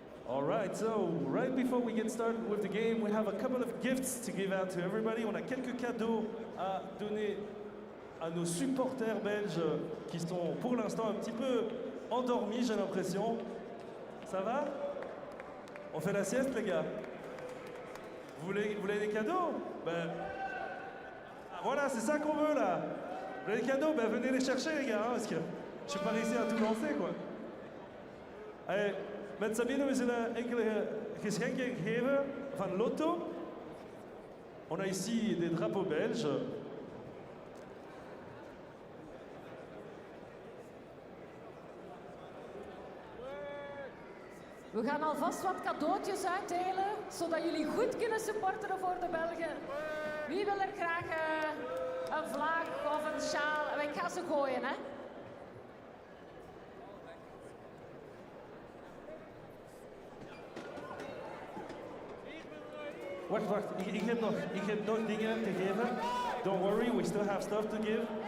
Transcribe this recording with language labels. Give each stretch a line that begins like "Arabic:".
English: All right, so right before we get started with the game, we have a couple of gifts to give out to everybody.
French: On a quelques cadeaux à donner à nos supporters belges qui sont pour l'instant un petit peu endormis, j'ai l'impression. Ça va? On fait la sieste, les gars? Vous voulez des cadeaux? Ben, voilà, c'est ça qu'on veut, là. Vous voulez des cadeaux? Ben, venez les chercher, les gars, hein, parce que je suis pas réussi à tout lancer, quoi. Allez,
Dutch: met Sabine, we zullen enkele geschenken geven van Lotto.
French: On a ici des drapeaux belges.
Dutch: We gaan alvast wat cadeautjes uitdelen, zodat jullie goed kunnen supporteren voor de Belgen. Wie wil er graag een vlag of een sjaal? Ik ga ze gooien, hè. Wacht. Ik heb nog dingen te geven.
English: Don't worry, we still have stuff to give.